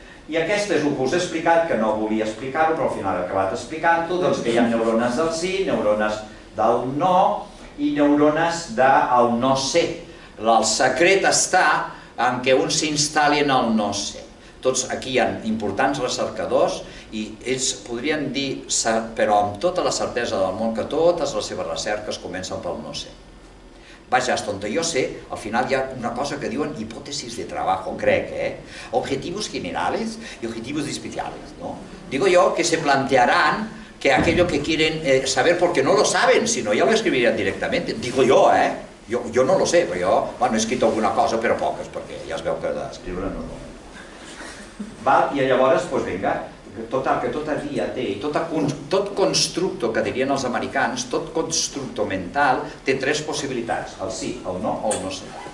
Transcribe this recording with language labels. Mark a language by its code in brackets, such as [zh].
[ca] I aquest és el que us he explicat, que no volia explicar-ho, però al final he acabat explicant-ho, doncs que hi ha neurones del sí, neurones del no i neurones del no sé. El secret està en què un s'instal·li en el no sé. Tots aquí hi ha importants recercadors i ells podrien dir, però amb tota la certesa del món, que totes les seves recerques comencen pel no sé. [es] Vaja, hasta donde yo sé, [ca] al final hi ha una cosa que diuen [es] hipótesis de trabajo, crec, objetivos generales y objetivos especiales, ¿no? Digo yo que se plantearán que aquello que quieren saber, porque no lo saben, si no ya lo escribirían directamente. Digo yo, yo no lo sé, [ca] però jo, bueno, he escrit alguna cosa, però poques, perquè ja es veu que d'escriure no. I llavors, doncs vinga, que tota via té, i tot constructo, que dirien els americans, tot constructo mental té tres possibilitats, el sí, el no o el no sé.